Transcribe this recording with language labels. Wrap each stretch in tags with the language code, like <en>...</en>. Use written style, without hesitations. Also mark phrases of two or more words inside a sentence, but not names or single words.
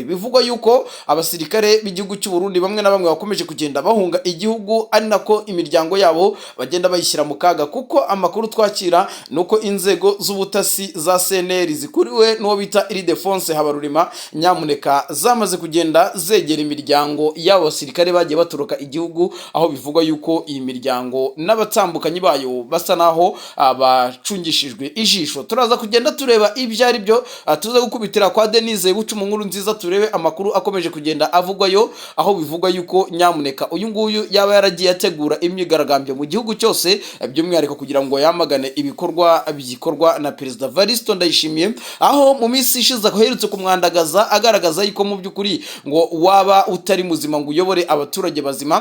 <rw>Bivugwa yuko abasirikare b'igihugu cy'u Burundi bamwe na bamwe bakomeje kugenda bahunga igihugu, ari nako imiryango yabo bagenda bayishyira mu kaga, kuko amakuru twakira nuko inzego z'ubutasi za CNL zikuriwe n'uwo bita Ildefonse Habarurima nyamuneka zamaze kugenda zegera imiryango y'abo basirikare bagiye batoroka igihugu, aho bivugwa yuko iyi miryango n'abatambukanyi bayo basa naho bacungishijwe ijisho. Turaza kugenda tureba ibyo ari byo, tuza gukubitira kwa Denise Bucuma nkuru nziza turebe amakuru akomeje kugenda avugwayo, aho bivugwa yuko nyamuneka uyu nguyu yaba yaragiye ategura imyigaragambyo mu gihugu cyose, by'umwihariko kugira ngo yamagane ibikorwa bikorwa na Perezida Varisto Ndayishimiye, aho mu minsi ishize aherutse kumwandagaza agaragaza yuko mu by'ukuri ngo waba utari muzima ngo uyobore abaturage bazima.</rw>